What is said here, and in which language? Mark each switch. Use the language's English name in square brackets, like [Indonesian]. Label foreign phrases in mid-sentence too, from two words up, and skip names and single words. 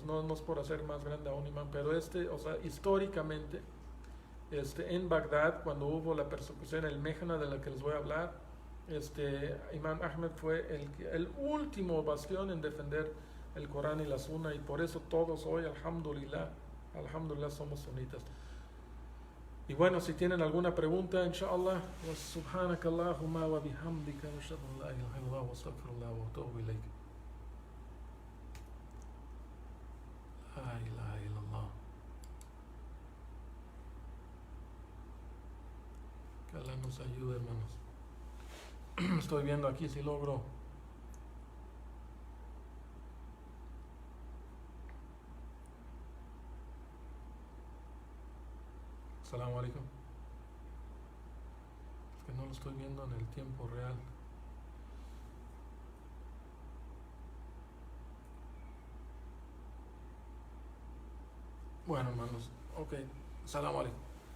[Spanish] No es por hacer más grande a un imam, pero o sea, históricamente, en Bagdad, cuando hubo la persecución, el Mehna de la que les voy a hablar, Imam Ahmed fue el último bastión en defender el Corán y la Sunna, y por eso todos hoy, alhamdulillah, somos sunitas. Y bueno, si tienen alguna pregunta, [Arabic] إن شاء الله، وسبحانك اللهم وبحمدك، وأشهد أن لا إله إلا الله وأستغفر الله وأتوب إليك. لا إله إلا الله. [Spanish] Que Allah nos ayude, hermanos. Estoy viendo aquí si logro. [Arabic] السلام عليكم. [Spanish] Es que no lo estoy viendo en el tiempo real. Bueno, hermanos. Ok. [Arabic] السلام عليكم.